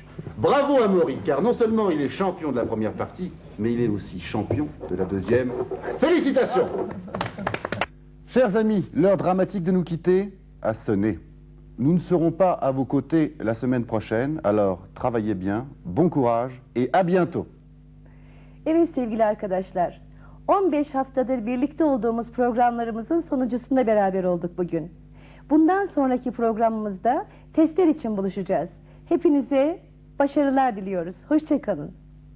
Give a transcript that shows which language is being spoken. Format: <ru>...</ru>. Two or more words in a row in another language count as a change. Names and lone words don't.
<fr>Bravo à Maury, car non seulement il est champion de la première partie, mais il est aussi champion de la deuxième. Félicitations! Chers amis, l'heure dramatique de nous quitter a sonné. Nous ne serons pas à vos côtés la semaine prochaine, alors travaillez bien, bon courage et à bientôt.</fr> <tr>Evet sevgili arkadaşlar, 15 haftadır birlikte olduğumuz programlarımızın sonuncusunda beraber olduk bugün. Bundan sonraki programımızda testler için buluşacağız. Hepinize başarılar diliyoruz. Hoşça kalın.</tr>